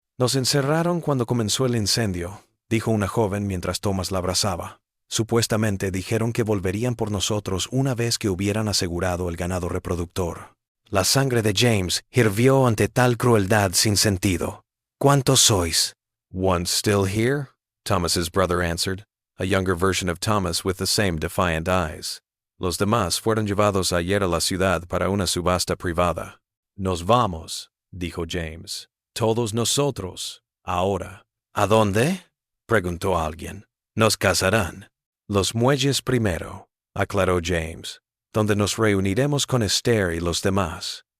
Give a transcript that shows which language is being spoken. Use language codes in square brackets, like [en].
[es] Nos encerraron cuando comenzó el incendio, dijo una joven mientras Thomas la abrazaba. Supuestamente dijeron que volverían por nosotros una vez que hubieran asegurado el ganado reproductor. La sangre de James hirvió ante tal crueldad sin sentido. ¿Cuántos sois? [en] One still here, Thomas's brother answered, a younger version of Thomas with the same defiant eyes. [es] Los demás fueron llevados ayer a la ciudad para una subasta privada. Nos vamos, dijo James. Todos nosotros, ahora. ¿A dónde? Preguntó alguien. Nos casarán. Los muelles primero, aclaró James, donde nos reuniremos con Esther y los demás.